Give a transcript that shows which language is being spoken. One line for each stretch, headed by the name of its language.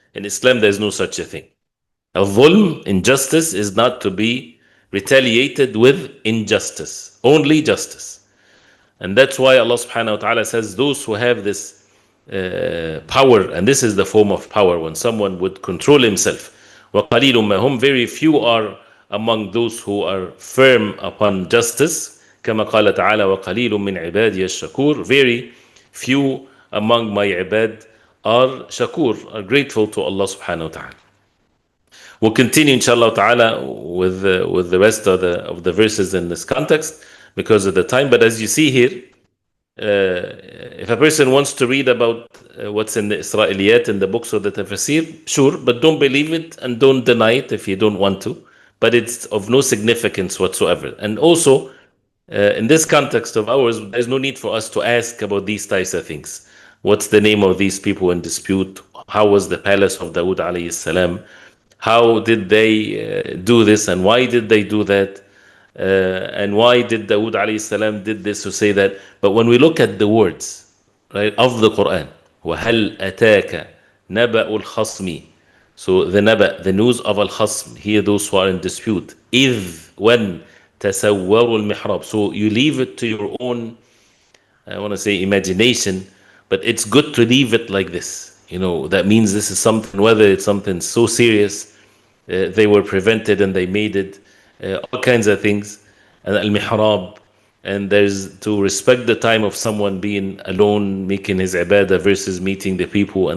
English: In Islam, there's no such a thing. Al-dhulm, injustice, is not to be retaliated with injustice, only justice. And that's why Allah subhanahu wa ta'ala says those who have this power, and this is the form of power, when someone would control himself.
Arabic: وَقَلِيلٌ مَا هُمْ.
English: Very few are among those who are firm upon justice.
Arabic: كما قال تعالى وقليل من عبادي الشكور.
English: Very few among my ibad are shakur, are grateful to Allah subhanahu wa ta'ala. We'll continue inshallah ta'ala with the rest of the verses in this context because of the time. But as you see here, if a person wants to read about what's in the Israeliyat in the books of the tafsir, sure, but don't believe it and don't deny it if you don't want to. But it's of no significance whatsoever. And also, in this context of ours, there's no need for us to ask about these types of things. What's the name of these people in dispute? How was the palace of Dawood alayhi salam? How did they do this and why did they do that? And why did Dawood alayhi salam did this to say that? But when we look at the words, right, of the Quran,
Arabic: وَهَلْ أَتَاكَ نَبَأُ الْخَصْمِ.
English: So the naba, the news of al-khasm, here those who are in dispute.
Arabic: إِذْ, when تَسَوَّرُوا الْمِحْرَابِ.
English: So you leave it to your own, I want to say imagination, but it's good to leave it like this. That means this is something, whether it's something so serious, they were prevented and they made it, all kinds of things. And al-mihrab, and there's to respect the time of someone being alone, making his ibadah versus meeting the people.